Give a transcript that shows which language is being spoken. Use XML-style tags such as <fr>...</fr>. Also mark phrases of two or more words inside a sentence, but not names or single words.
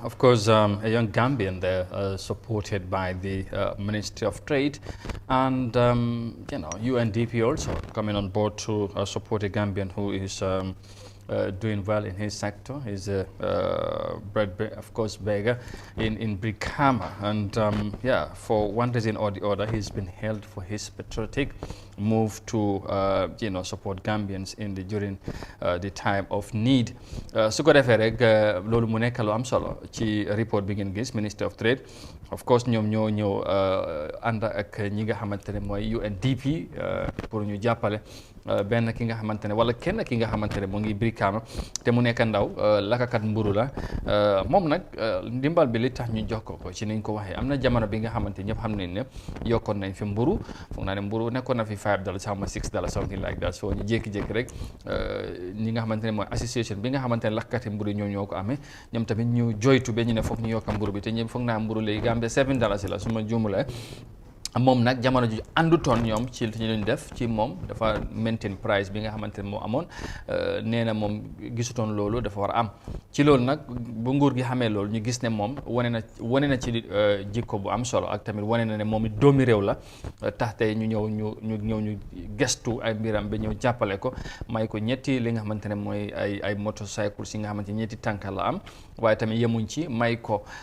<en>Of course, a young Gambian there, supported by the Ministry of Trade, and UNDP also coming on board to support a Gambian who is doing well in his sector. He's a beggar in Brikama, and for one reason or the other, he's been hailed for his patriotic move to support Gambians during the time of need.</en> <wo>Su ko defee rek loolu mu nekk lu am solo ci report bi ngeen gis Ministry of Trade, of course ñoom ñoo ñëw ànd ak ñi nga xamante ne mooy UNDP pour ñu jàppale benn ki nga xamante ne wala kenn ki nga xamante ne mu ngi Brikama te mu nekk ndaw lakakat mburu la moom nag ndimbal bi li tax ñu jox ko ci niñ ko waxee am na jamono bi nga xamante ñëpp xam nañ ne yokkoon nañ fi mburu foog naa ne mburu nekkoon na fi $5 xaw ma $6</wo> <en>something like that,</en> <wo>so ñu jékki-jékki rek ñi nga xamante ne mooy association bi nga xamante ne lakkati mburu ñoo ko amee ñoom tamit ñu joytu ba ñu ne foog ñu yokka mburu bi te ñëpp foog naa mburu léegi Gambia $7 la su ma juumulee. moom nag jamono ji àndutoon ñoom ci li ñu def ci moom dafa</wo> <en>maintain price</en> <wo>bi nga xamante ne moo amoon nee na moom gisutoon loolu dafa war a am ci loolu nag bu nguur gi xamee loolu ñu gis ne moom wane na ci jikko bu am solo ak tamit wane na ne moom it doomi réew la tax tey ñu ñëw gestu ay mbiram ba ñëw jàppale ko may ko ñetti li nga xamante ne mooy ay motorcycle si nga xamante ñetti tànka la am waaye tamit yemuñ ci may ko</wo>